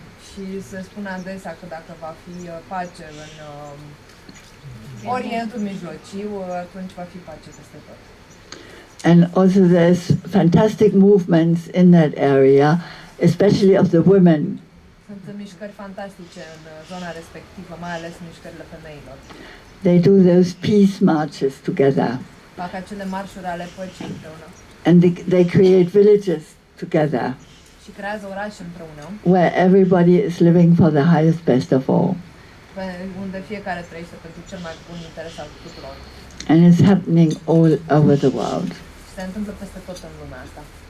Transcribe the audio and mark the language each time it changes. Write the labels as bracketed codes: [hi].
[ro] Și se spune adesea că dacă va fi pace în Orientul Mijlociu, atunci va fi pace peste tot. [en] And also there's fantastic movements in that area, especially of the women. [ro] Sunt mișcări fantastice în zona respectivă, mai ales mișcările femeilor. [en] They do those peace marches together. [ro] Fac acele marșuri ale păcii împreună. [en] And they create villages together [ro] Și creează orașe împreună, [en] where everybody is living for the highest best of all. [ro] unde fiecare trăiește pentru cel mai bun interes al tuturor. [en] And it's happening all over the world. [ro] Și se întâmplă peste tot în lumea asta.